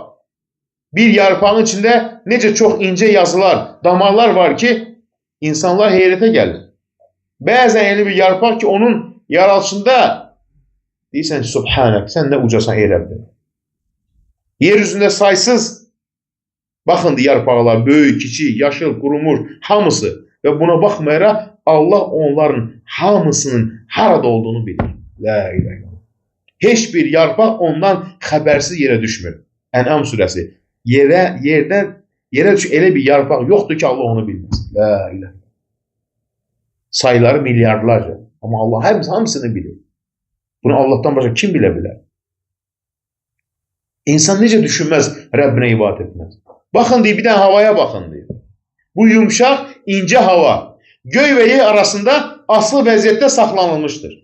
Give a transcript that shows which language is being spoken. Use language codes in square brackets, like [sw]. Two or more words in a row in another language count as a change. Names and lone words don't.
[az] Bir yarpağın içinde necə çok ince yazılar, damarlar var ki insanlar heyrete gelir. Bəzən yeni bir yarpaq ki onun yaratılışında deyirsən ki subhanak, sen ne ucasan ey Rabbim. Yeryüzünde saysız bakın yarpaqlar, böyük, kiçik, yaşıl, qurumuş, hamısı ve buna baxmayaraq Allah onların hamısının harada olduğunu bilir. [ar] La ilahe illallah. [az] Heç bir yarpaq ondan xəbərsiz yerə düşmür. Ən'am surəsi. Yerə düş elə bir yarpaq yoxdur ki Allah onu bilməz. [ar] La ilahe. [az] Sayıları milyardlarca. Ama Allah hamısını bilir. [tr] Bunu Allah'tan başka kim bilebilir? İnsan necə düşünmez, Rabbine ibadet etmez. Bakın diye bir tane havaya bakın diye. Bu yumuşak, ince hava göy ve yer arasında [az] aslı vəziyyətdə saxlanılmıştır.